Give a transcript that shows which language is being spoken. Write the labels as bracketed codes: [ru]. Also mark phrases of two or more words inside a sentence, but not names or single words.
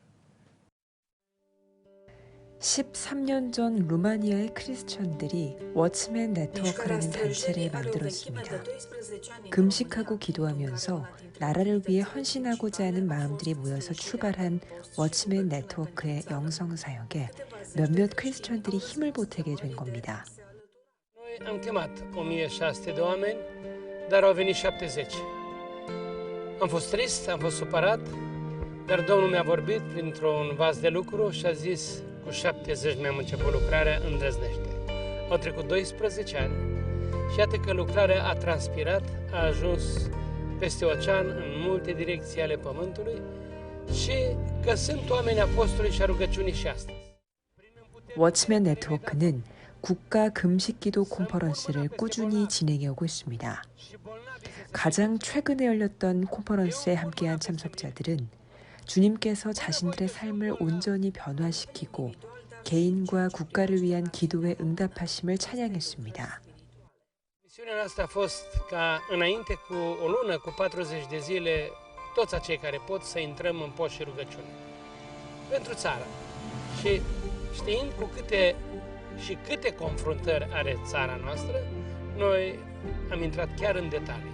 [ko] 13년 전 루마니아의 크리스천들이 워치맨 네트워크라는 단체를 만들었습니다. 금식하고 기도하면서 나라를 위해 헌신하고자 하는 마음들이 모여서 출발한 워치맨 네트워크의 영성 사역에 몇몇 크리스천들이 힘을 보태게 된 겁니다. [ro] Am chemat 1600 de oameni, dar au venit 70. Am fost trist, am fost supărat, dar Domnul mi-a vorbit printr-un vas de lucru și a zis, cu 70 mi-am început lucrarea, îndrăznește. Au trecut 12 ani și iată că lucrarea a transpirat, a ajuns peste ocean în multe direcții ale pământului și că sunt oameni apostoli și a rugăciunii și astăzi. [ko] 워치맨 네트워크는 국가 금식기도 콘퍼런스를 꾸준히 진행해오고 있습니다. 가장 최근에 열렸던 콘퍼런스에 함께한 참석자들은 주님께서 자신들의 삶을 온전히 변화시키고 개인과 국가를 위한 기도에 응답하심을 찬양했습니다. [ro] Misiunea noastră a fost ca înainte cu o lună, cu 40 de zile, toți acei care pot să intrăm în post și rugăciune pentru țară. Și știind cu câte confruntări are țara noastră, noi am intrat chiar în detalii.